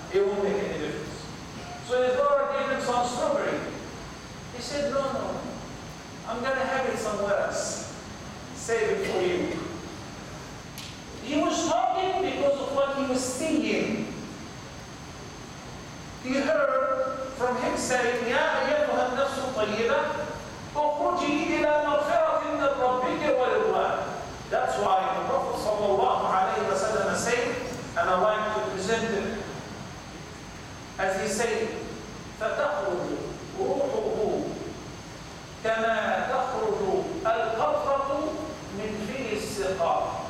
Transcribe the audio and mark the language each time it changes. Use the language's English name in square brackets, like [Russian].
[English] It won't make any difference. So his daughter gave him some strawberry. He said, no, I'm going to have it somewhere else. Save it for you. He was talking because of what he was seeing. He heard from him saying, [Arabic] يَا أَيَّتُهَا النَّفْسُ الطَّيِّبَةُ اخرجي إِلَى مَغْفِرَةٍ مِنْ رَبِّكِ وَرِضْوَانٍ. [English] That's why the Prophet sallallahu alayhi wa sallam said, and I like to present it, as he said, [Arabic] فَتَخْرُجُ رُوحُهُ كَمَا تَخْرُجُ الْقَطْرَةُ مِنْ فِي السِّقَاءِ.